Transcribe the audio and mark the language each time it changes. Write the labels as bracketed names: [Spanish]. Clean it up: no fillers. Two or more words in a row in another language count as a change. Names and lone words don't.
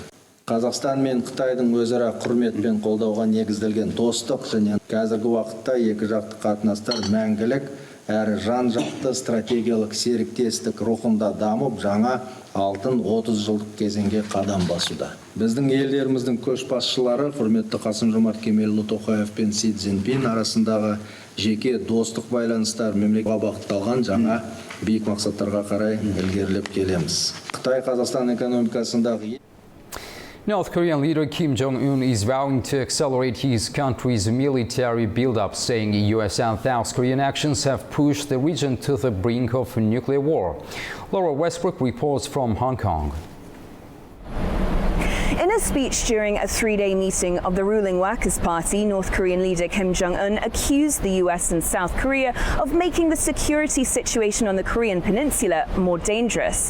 [Kazakh] Қазақстан мен Қытайдың өзара құрмет пен қолдауға негізделген достық және қазіргі уақытта екіжақты қатынастар мәңгілік әрі жан-жақты стратегиялық серіктестік рухында дамып, жаңа алтын 30 жылдық кезеңге қадам басуда. Біздің елдеріміздің көшбасшылары құрметті Қасым-Жомарт Кемелұлы Тоқаев пен Си Цзиньпин арасындағы жеке достық байланыстар мемлекетке бағытталған жаңа биік мақсаттарға қарай ілгерілеп келеміз. Қытай Қазақстан экономикасындағы [English] North Korean leader Kim Jong-un is vowing to accelerate his country's military buildup, saying US and South Korean actions have pushed the region to the brink of nuclear war. Laura Westbrook reports from Hong Kong. In a speech during a three-day meeting of the ruling Workers' Party, North Korean leader Kim Jong-un accused the US and South Korea of making the security situation on the Korean peninsula more dangerous.